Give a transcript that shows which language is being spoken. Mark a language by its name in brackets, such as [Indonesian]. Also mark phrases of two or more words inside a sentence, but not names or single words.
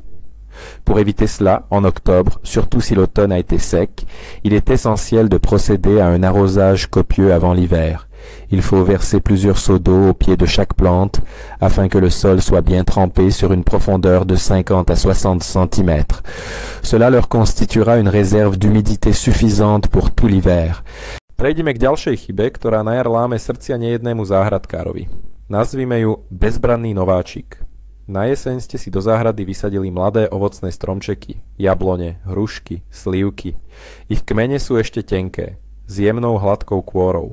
[French] Pour éviter cela, en octobre, surtout si l'automne a été sec, il est essentiel de procéder à un arrosage copieux avant l'hiver. Il faut verser plusieurs seaux d'eau au pied de chaque plante afin que le sol soit bien trempé sur une profondeur de 50 à 60 cm. Cela leur constituera une réserve d'humidité suffisante pour tout l'hiver. [Slovak] Prejdime k ďalšej chybe, ktorá na jar láme srdcia nejednému záhradkárovi. Nazvime ju bezbranný nováčik. Na jeseň ste si do záhrady vysadili mladé ovocné stromčeky, jablone, hrušky, slívky. Ich kmene sú ešte tenké, s jemnou hladkou kôrou.